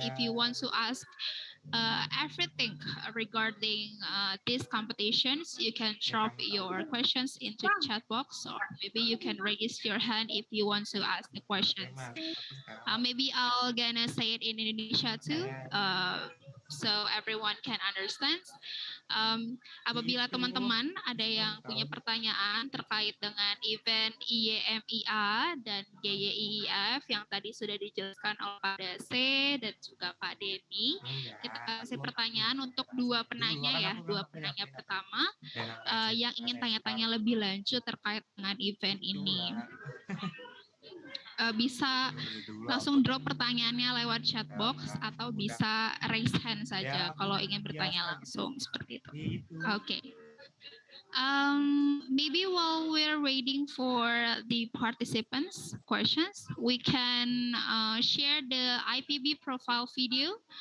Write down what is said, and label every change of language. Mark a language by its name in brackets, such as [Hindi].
[English] If you want to ask everything regarding these competitions, you can drop your questions into the chat box, or maybe you can raise your hand if you want to ask the questions. Maybe I'll gonna say it in Indonesia too, so everyone can understand. [Indonesian] Apabila teman-teman ada yang punya pertanyaan terkait dengan event IYMIA dan GYIIF yang tadi sudah dijelaskan oleh Pak Dase dan juga Pak Deni, kita kasih pertanyaan untuk 2 penanya ya, 2 penanya pertama yang ingin tanya-tanya lebih lanjut terkait dengan event ini. Bisa langsung drop pertanyaannya lewat chat box atau bisa raise hand saja kalau ingin bertanya langsung, seperti itu. [English] Okay. Maybe while we're waiting for the participants' questions, we can share the IPB profile video